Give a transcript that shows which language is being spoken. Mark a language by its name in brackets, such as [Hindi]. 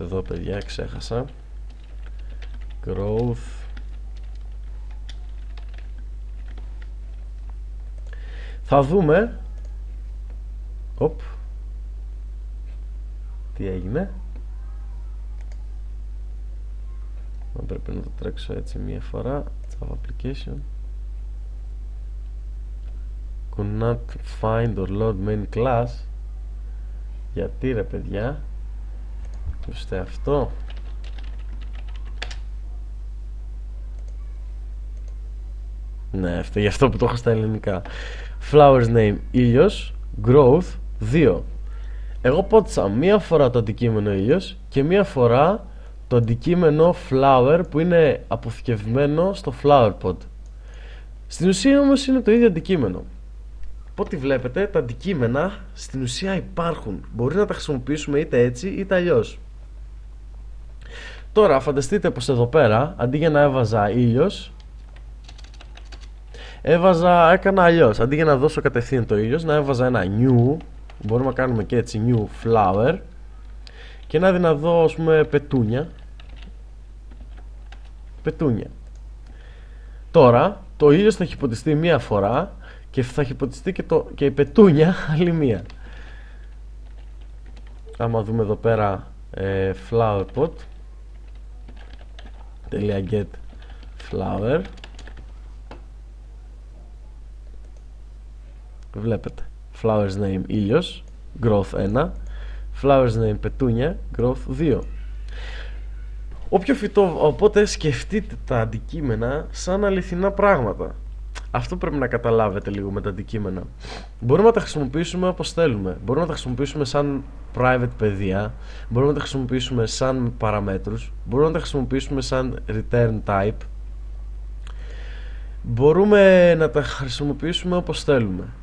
[Greek] Εδώ παιδιά ξέχασα growth, θα δούμε τι έγινε. Πρέπει να το τρέξω έτσι μία φορά. [English] Java application could not find or load main class. [Greek] Γιατί ρε παιδιά, ακούστε αυτό. Ναι, αυτό, γι' αυτό που το έχω στα ελληνικά. [English] Flowers name ήλιος, growth 2. [Greek] Εγώ πότισα μία φορά το αντικείμενο ήλιος και μία φορά το αντικείμενο flower που είναι αποθηκευμένο στο flower pot. Στην ουσία όμως είναι το ίδιο αντικείμενο. Οπότε βλέπετε, τα αντικείμενα στην ουσία υπάρχουν. Μπορεί να τα χρησιμοποιήσουμε είτε έτσι είτε αλλιώς. Τώρα φανταστείτε πως εδώ πέρα, αντί για να έβαζα ήλιος, έκανα αλλιώς. Αντί για να δώσω κατευθείαν το ήλιος, να έβαζα ένα new, μπορούμε να κάνουμε και έτσι new flower, και να δω, ας πούμε, πετούνια. Τώρα το ήλιος θα έχει ποτιστεί μία φορά και θα έχει ποτιστεί και η πετούνια άλλη μία. Άμα δούμε εδώ πέρα flowerpot.get flower, βλέπετε flowers name ήλιος, growth 1, flowers name πετούνια, growth 2. Όποιο φυτό, οπότε σκεφτείτε τα αντικείμενα σαν αληθινά πράγματα. Αυτό πρέπει να καταλάβετε λίγο με τα αντικείμενα. Μπορούμε να τα χρησιμοποιήσουμε όπως θέλουμε. Μπορούμε να τα χρησιμοποιήσουμε σαν private παιδεία, μπορούμε να τα χρησιμοποιήσουμε σαν παραμέτρους, μπορούμε να τα χρησιμοποιήσουμε σαν return type, μπορούμε να τα χρησιμοποιήσουμε όπως θέλουμε.